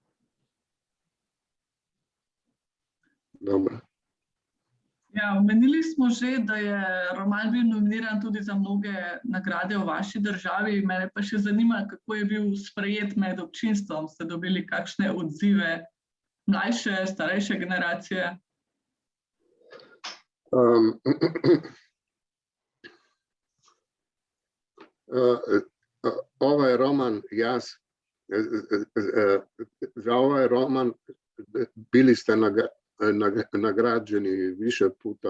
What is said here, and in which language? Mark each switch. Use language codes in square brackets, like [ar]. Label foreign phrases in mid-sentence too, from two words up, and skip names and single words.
[sl] Dobro. Ja, omenili smo že, da je roman bil nominiran tudi za mnoge nagrade v vaši državi. Mene pa še zanima, kako je bil sprejet med občinstvom. Ste dobili kakšne odzive mlajše, starejše generacije? [sr] Ovaj roman, za ovaj roman bili ste nagrađeni više puta.